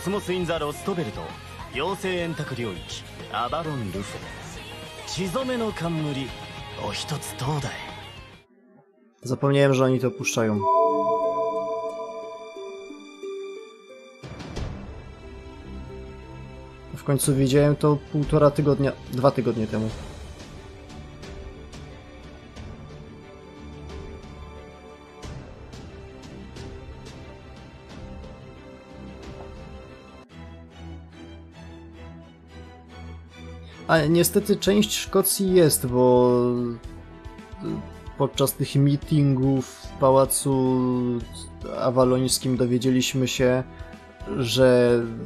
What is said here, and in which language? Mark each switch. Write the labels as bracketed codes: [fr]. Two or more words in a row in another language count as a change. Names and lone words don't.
[ja] スモス・イン・ザ・ロストベルト妖精円卓領域アバロン・ルフェ血染めの冠お一つどうだい。 [pl] Zapomniałem, że oni to puszczają. W końcu widziałem to 1,5 tygodnia, 2 tygodnie temu. A niestety część Szkocji jest, bo podczas tych meetingów w pałacu awalońskim dowiedzieliśmy się, że